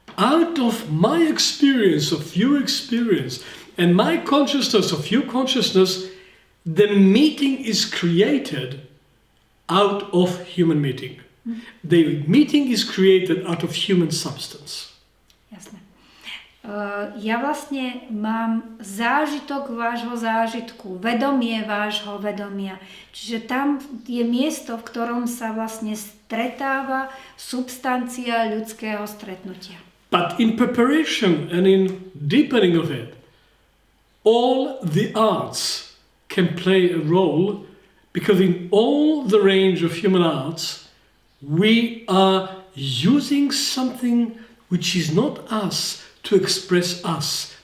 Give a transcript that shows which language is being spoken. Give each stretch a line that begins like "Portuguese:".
English: Out of my experience, of your experience, and my consciousness of your consciousness, the meeting is created out of human meeting. The meeting is created out of human substance.
Slovak: Jasné. Ja vlastne mám zážitok vášho zážitku, vedomie vášho vedomia. Čiže tam je miesto, v ktorom sa vlastne stretáva substancia ľudského stretnutia.
English: But in preparation and in deepening of it, all the arts can play a role, because in all the range of human arts, we are using something which is not us to express us.